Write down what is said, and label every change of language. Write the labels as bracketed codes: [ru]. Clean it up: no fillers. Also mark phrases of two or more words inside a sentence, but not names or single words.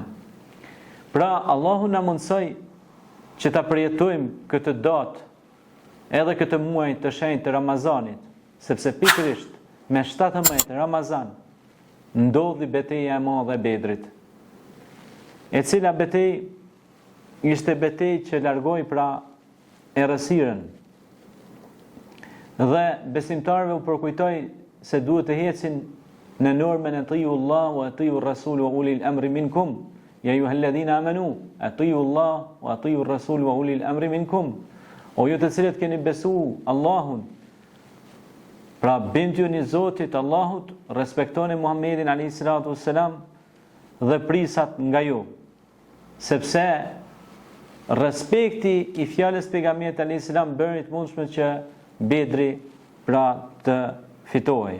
[sq] Pra Allahu na mundsoi që ta përjetojmë këtë datë, edhe këtë muaj të shenjtë të Ramazanit, sepse pikërisht me 17 Ramazan ndodhi betejë e madhe e Bedrit, e cila betejë ishte betejë që largoi pra errësirën dhe besimtarëve u përkujtoi se duhet të ecin në normën e [ar] أطيعوا الله وأطيعوا الرسول وأولي الأمر منكم. يا أيها الذين آمنوا أطيعوا الله وأطيعوا الرسول وأولي الأمر منكم. [sq] O ju të cilët keni besu Allahun, pra bindjuni Zotit Allahut, respektoni Muhammedin [ar] عليه الصلاة والسلام [sq] dhe prisat nga ju, sepse respekti i fjalës pejgamberit [ar] عليه السلام [sq] bëri të mundshme që Bedri pra të fitohej.